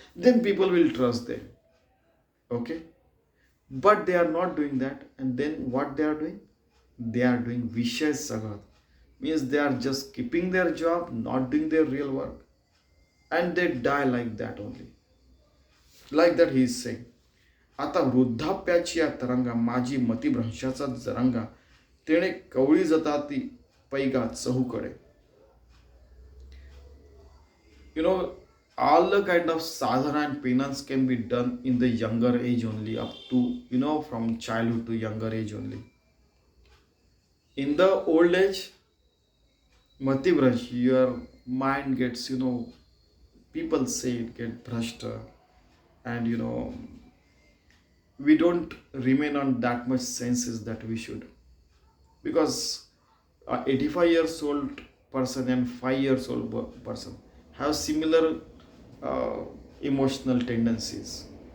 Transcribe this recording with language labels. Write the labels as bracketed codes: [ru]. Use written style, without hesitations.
[en] Then people will trust them. Okay, but they are not doing that, and then what they are doing? They are doing vishay sagat, means they are just keeping their job, not doing their real work, and they die like that only. Like that he is saying. [mr] आता वृद्धाप्याची या तरंगा माझी मतिभ्रंशाचा जरंगा तेणे कवळी जाता ती पैगा चहूकडे. [en] All the kind of sadhana and penance can be done in the younger age only, up to, from childhood to younger age only. In the old age, mati brush, your mind gets, people say it get brushed, and we don't remain on that much senses that we should, because 85 years old person and 5 years old person have similar emotional tendencies.